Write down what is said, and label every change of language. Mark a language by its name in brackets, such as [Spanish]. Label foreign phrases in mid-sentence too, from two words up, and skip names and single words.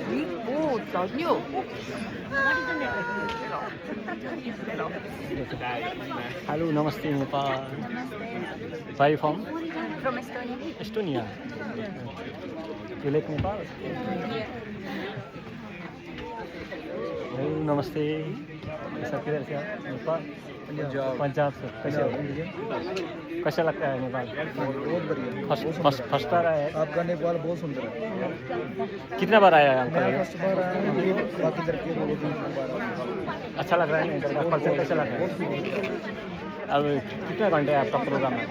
[Hindi] हेलो नमस्ते नेपाल भाइ [English] from Estonia you like Nepal [Hindi] हेलो नमस्ते कैसा नेपाल पंजाब से कैसा लगता है नेपाल बहुत बढ़िया फर्स्ट बार आया है आपका नेपाल बहुत सुंदर है कितना बार आया है आपका फर्स्ट बार आया हूं, बाकी लड़के लोग अच्छा लग रहा है इधर का कल्चर कैसा लग रहा है अब कितना घंटे है आपका प्रोग्राम है